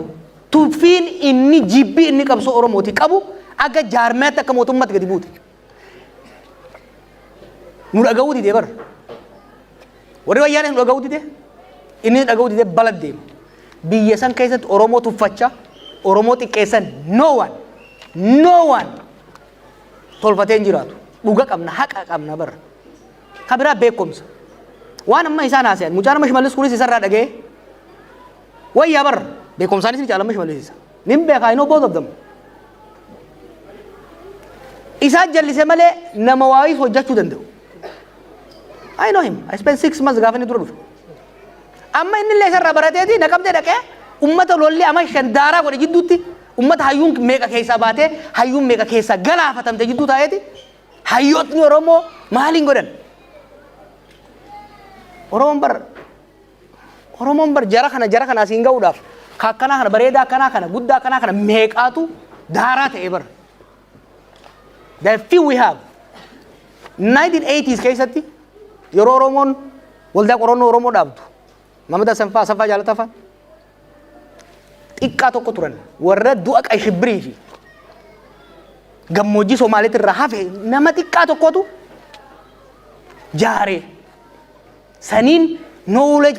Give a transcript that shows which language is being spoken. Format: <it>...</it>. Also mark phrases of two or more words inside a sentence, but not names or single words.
<om>Tuffiin inni jibbii inni qabsoo Oromootii qabu akka jaarmeetti akka mootummaatti gadi buute. Nu dhaga'uu didee bar. Warri wayyaanee nu dhaga'uu didee inni dhaga'uu didee balad deema. Biyya san keessatti Oromoo tuffachaa Oromoo xiqqeessan</om> <en>no one</en> <om>tolfatee hin jiraatu. Dhuga qabna haqa qabna bar. Kabiraa beekumsa. Waan amma isaan haasayan mucaan amma Shimallis kunis isarraa dhaga'ee wayyaa bar beekumsaanis ni caalama Shimallis isa. Nin beekaa</om> <en>I know both of them.</en> <om>Isa jallise malee nama waayis hojjechuu danda'u.</om> <en>I know him. I spent 6 months</en> <om>gaafa inni dura dhufe. Amma inni illee isarraa barateeti naqamtee dhaqee ummata lolli ama shandaaraa godhe jidduutti ummata hayyuun meeqa keessaa baatee hayyuun meeqa keessaa galaafatamte jidduu taa'eeti hayyootni Oromoo maaliin godhan? Oromoon bar jara kana asiin ga'uudhaaf akkanaa kana bareedaa akkanaa kana guddaa akkanaa kana meeqaatu daaraa ta'e bar.</om> <en>The few we have</en> <om>1980s keessatti yeroo Oromoon waldaa qorannoo Oromoo dhaabdu Mamada Sanfaa Jaalataffaa xiqqaa tokko turan warra du'a Qayshibbirii fi gammoojjii Somaaliitti irraa hafe nama xiqqaa tokkotu jaaree saniin knowledge</om>